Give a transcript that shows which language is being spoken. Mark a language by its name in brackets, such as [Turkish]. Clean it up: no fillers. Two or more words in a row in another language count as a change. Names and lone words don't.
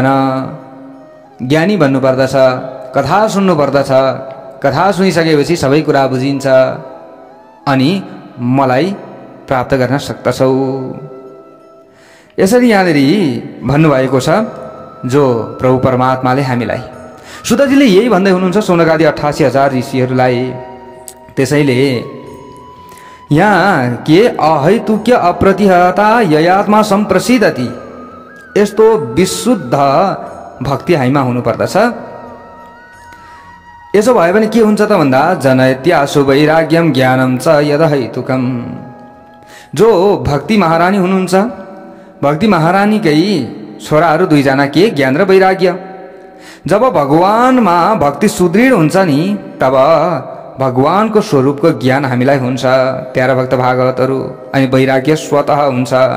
[Nepali] ज्ञानी भन्नु पर्दछ, कथा सुन्नु पर्दछ, कथा सुनिसकेपछि सबै कुरा बुझिन्छ अनि मलाई प्राप्त गर्न सक्दछौ। यसरी यहाँनिर भन्नुभएको छ जो प्रभु परमात्माले हामीलाई। सुतजीले यही भन्दै हुनुहुन्छ सौनकादि 88,000 ऋषिहरूलाई। त्यसैले यहाँ के [Sanskrit] अहैतुक्य अप्रतिहता ययात्मा सम्प्रसिद्धति, [Nepali] यस्तो विशुद्ध भक्ति हामीमा हुनुपर्दछ। यसो भयो भने के हुन्छ त भन्दा [Sanskrit] जनयत्यासु वैराग्यम ज्ञानम च यदहैतुकम। [Nepali] जो भक्ति महारानी हुनुहुन्छ, भक्ति महारानीकै छोराहरू दुईजना के ज्ञान र वैराग्य। जब भगवानमा भक्ति सुदृढ हुन्छ नि तब भगवानको स्वरूपको ज्ञान हामीलाई हुन्छ प्यारा भक्त भागवतहरू, अनि वैराग्य स्वतः हुन्छ।